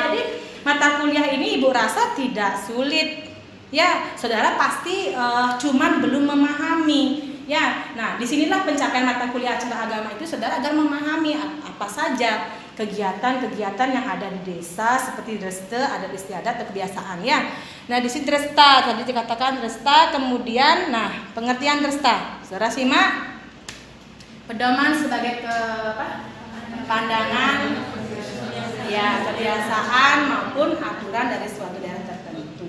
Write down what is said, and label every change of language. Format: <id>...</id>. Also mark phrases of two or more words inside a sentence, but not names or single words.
<id>Jadi mata kuliah ini Ibu rasa tidak sulit. Ya, saudara pasti cuman belum memahami. Ya, nah disinilah pencapaian mata kuliah acara agama itu saudara agar memahami apa saja kegiatan-kegiatan yang ada di desa seperti dreste, adat istiadat, dan kebiasaan ya. Nah di sini dresta tadi dikatakan dresta, kemudian nah pengertian dresta, saudara simak. Pedoman sebagai pandangan ya kebiasaan maupun aturan dari suatu daerah tertentu.</id>